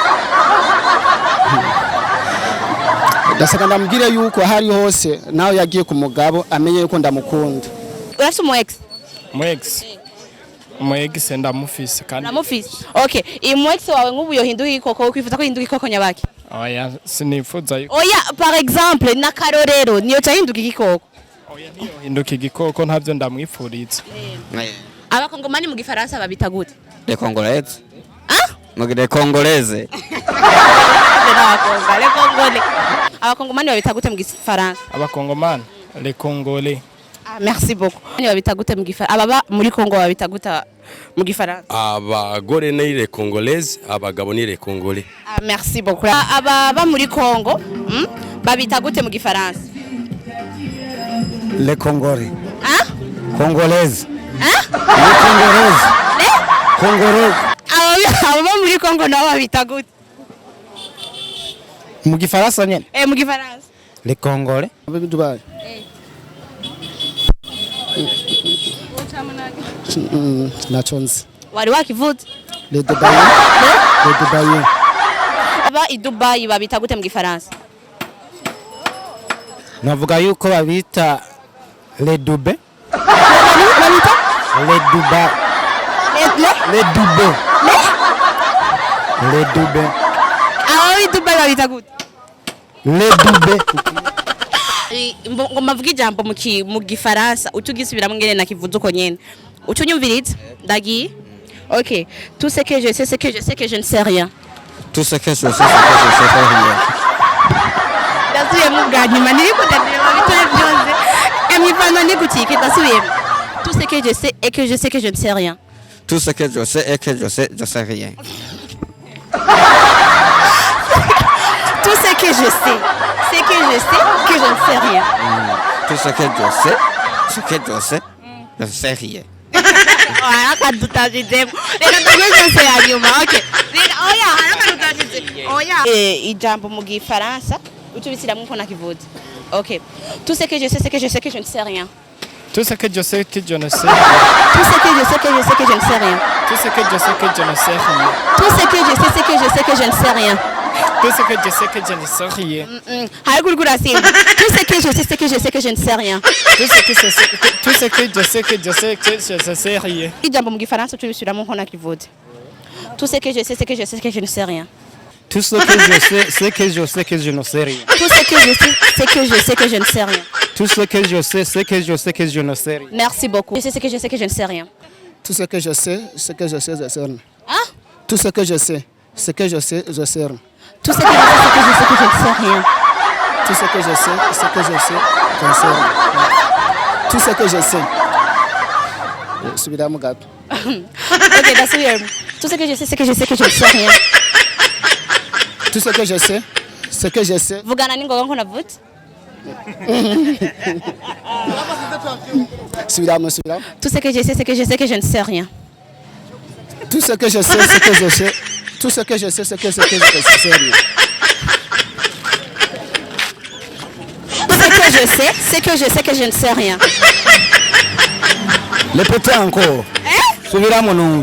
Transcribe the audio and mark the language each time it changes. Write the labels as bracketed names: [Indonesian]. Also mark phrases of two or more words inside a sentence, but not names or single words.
[Rundi] Ndasaka ndamubwire yuko hari hose nawe yagiye ku mugabo amenye yuko ndamukunda. Urafise umu ex? Umu ex ndamufise kandi. Ndamufise. Okay, umu ex wawe nk'ubu yohinduka igikoko ukwifuza ko hinduka igikoko nyabaki? Oya sinifuza yuko. Oya par exemple na karorero niyo cahinduka igikoko. Oya niyo hinduka igikoko ntavyo ndamwifuriza. Abakongomani mu gifaransa babita gute? [French] Les Congolaises. Les Congolaises. [Rundi] Abakongomani babita gute mu gifaransa? Abakongomani [French] les Congolais. Merci beaucoup. [Rundi] Ni babita gute mu gifaransa? Ababa muri Kongo babita gute mu gifaransa? Abagore ni [French] les Congolaises, [Rundi] abagabo ni [French] les Congolais. Merci beaucoup. [Rundi] Ababa muri Kongo babita gute mu gifaransa? [French] Les Congolais. Les Congolaises. Congolaises. Congolaises. [Rundi] Ababa muri Kongo nabo babita gute? Mu gifaransa nyene. Mu gifaransa. [French] Les Congolais. [Rundi] Dubai. Nachonzi. Wari wakivuze? [French] Les Dubai. Les Dubai. [Rundi] Aba i Dubai babita gute mu gifaransa? Navuga yuko babita [French] les Dubai. [Rundi] Babita? [French] Les Dubai. Les Dubai. Les Dubai. I Dubai babita gute? Les Dubai. [Rundi] Ngoma vuga ijambo mu gifaransa utugisubiramo ngene nakivuze uko nyene. Utunyumviriza? Ndagiye? OK. [French] Tout ce que je sais c'est que je sais que je ne sais rien. Tout ce que je sais c'est que je sais rien. [Rundi] Dasuye mu bwanyuma niriko ndabira bitare byose. Emipano nikutike dasuye. [French] Tout ce que je sais et que je sais que je ne sais rien. Tout ce que je sais et que je sais rien. Tout ce que je sais, c'est que je sais que je ne sais rien. Tout ce que je sais, je sais rien. [Rundi] Ijambo mu gifaransa utubisiramo uko nakivuze. OK. [French] Tout ce que je sais c'est que je sais que je ne sais rien. Tout ce que je sais que je ne sais. Tout ce que je sais que je sais que je ne sais rien. Tout ce que je sais que je ne sais rien. Tout ce que je sais c'est que je sais que je ne sais rien. Tout ce que je sais que je ne sais rien. Tout ce que je sais c'est que je sais que je ne sais rien. Tout ce que je sais que je sais que je ne sais rien. Ijambo mu gifaransa tubisubiramo uko nakivuze. Tout ce que je sais c'est que je sais que je ne sais rien. Tout ce que je sais c'est que je sais que je ne sais rien. Tout ce que je sais c'est que je sais que je ne sais rien. Tout ce que je sais c'est que je sais que je ne sais rien. Merci beaucoup. Je sais ce que je sais que je ne sais rien. Tout ce que je sais c'est que je sais je sais rien. Tout ce que je sais c'est que je sais je sais rien. Tout ce que je sais c'est que je sais que je ne sais rien. Tout ce que je sais, j'en sais rien. Tout ce que je sais. [Rundi] Subiramo gato. Ok, ndasubiramo. [French] Tout ce que je sais, c'est que je sais que je ne sais rien. Tout ce que je sais, c'est que je sais. [Rundi] Vugana n'ingoga nko navutse. Subiramo. [French] Tout ce que je sais, c'est que je sais que je ne sais rien. Tout ce que je sais, c'est que je sais. Tout ce que je sais, c'est que je sais rien. Ce que je sais, c'est que je sais que je ne sais rien. Répétez encore. [Rundi] Subiramo numva.